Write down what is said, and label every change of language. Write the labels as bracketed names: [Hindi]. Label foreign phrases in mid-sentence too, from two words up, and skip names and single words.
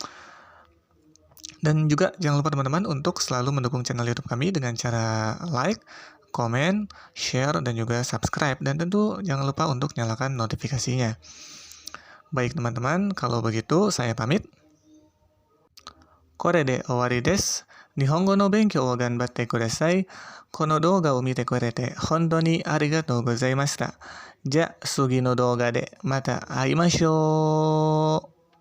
[Indonesian] Dan juga jangan lupa teman-teman untuk selalu mendukung channel YouTube kami dengan cara like, komen, share, dan juga subscribe. Dan tentu jangan lupa untuk nyalakan notifikasinya. Baik teman-teman, kalau begitu saya pamit. [Japanese] これで終わりです. 日本語の勉強を頑張ってください。この動画を見てくれて本当にありがとうございました。じゃあ次の動画でまた会いましょう。